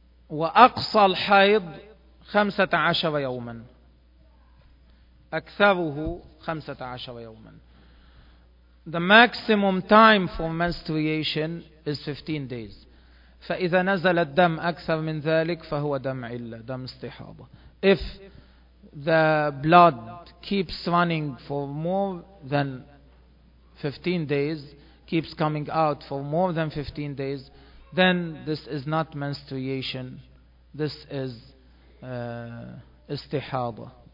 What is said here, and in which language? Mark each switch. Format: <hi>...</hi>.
<ar>وأقصى الحيض 15 يوما أكثره 15 يوما.</ar> <en>The maximum time for menstruation is 15 days.</en> <ar>فإذا نزل الدم أكثر من ذلك فهو دم علة، دم استحاضة.</ar> <en>If the blood keeps running for more than 15 days, keeps coming out for more than 15 days, then this is not menstruation, this is استحاضة.</en>